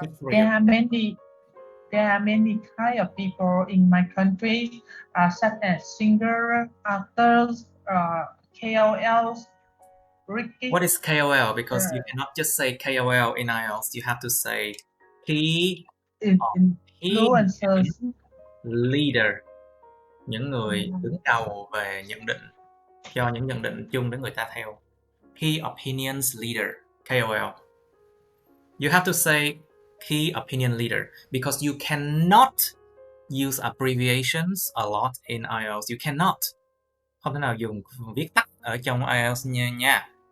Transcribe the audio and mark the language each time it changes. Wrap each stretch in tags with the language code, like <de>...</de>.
<en>There are many kind of people in my country, such as singers, actors, KOLs. What is KOL? Because you cannot just say KOL in IELTS. You have to say key influencers,</en> <vi>leader, những người đứng đầu về nhận định, cho những nhận định chung để người ta theo.</vi> <en>Key opinions leader, KOL. You have to say key opinion leader because you cannot use abbreviations a lot in IELTS. You cannot.</en> <vi>Không thể nào dùng viết tắt ở trong IELTS nha.</vi>